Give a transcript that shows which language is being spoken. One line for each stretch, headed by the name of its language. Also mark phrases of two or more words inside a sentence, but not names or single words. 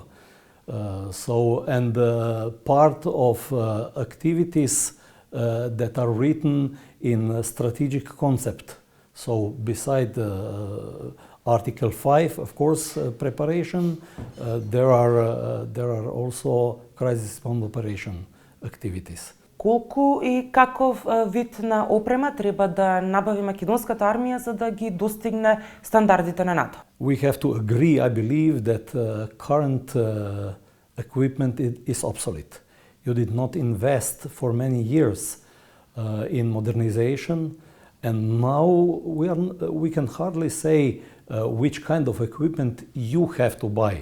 English: And part of activities that are written in a strategic concept. So beside Article 5, of course, preparation, there are also crisis response operation activities.
Macedonian: Колку и каков вид на опрема треба да набави македонската армија за да ги достигне стандардите на НАТО?
English: We have to agree, I believe, that current equipment is obsolete. You did not invest for many years in modernization, and now we can hardly say which kind of equipment you have to buy.